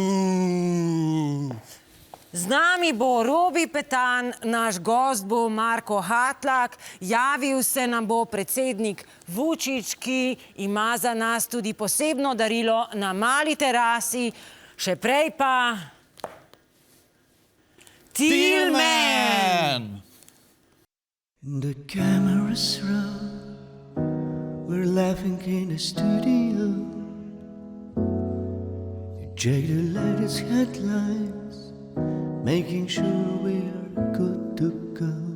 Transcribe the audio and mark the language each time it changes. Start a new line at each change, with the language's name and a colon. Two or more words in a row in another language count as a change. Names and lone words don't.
Slovenian: Z nami bo Robi Petan, naš gost bo Marko Hatlak, javil se nam bo predsednik Vučić, ki ima za nas tudi posebno darilo na mali terasi, še prej pa... Tilman!
English: The cameras roll, we're laughing in the studio. Check the latest headlines, making sure we're good to go.